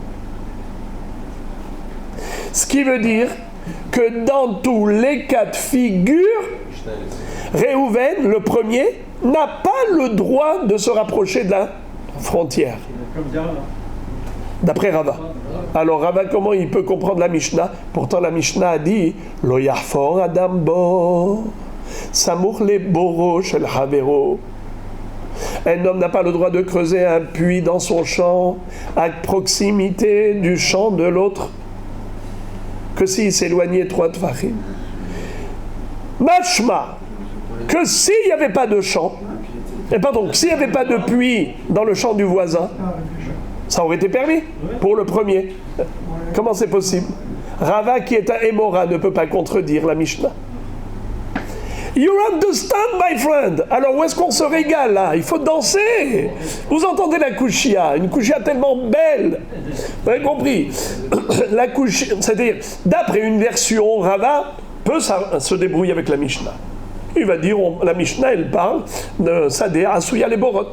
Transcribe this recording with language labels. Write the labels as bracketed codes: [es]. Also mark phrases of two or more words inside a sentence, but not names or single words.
[fr] Ce qui veut dire que dans tous les cas de figure, Réhouven, le premier, n'a pas le droit de se rapprocher de la frontière. D'après Rava. Alors Rava, comment il peut comprendre la Mishnah? Pourtant la Mishnah a dit [he] לא יחפור אדם בור סמוך לבורו של חברו. [fr] Un homme n'a pas le droit de creuser un puits dans son champ à proximité du champ de l'autre que s'il s'éloignait 3 tfachim. Mashma, que s'il n'y avait pas de champ, Et pardon, s'il n'y avait pas de puits dans le champ du voisin, ça aurait été permis pour le premier. Comment c'est possible? Rava, qui est un Émora, ne peut pas contredire la Mishnah. [en] You understand, my friend? [fr] Alors où est-ce qu'on se régale là? Il faut danser. Vous entendez la kushia? Une kushia tellement belle. Vous avez compris? La kushia, c'est-à-dire, d'après une version, Rava peut se débrouiller avec la Mishnah. Il va dire, la Mishnah, elle parle de [he] שדה עשויה לבורות.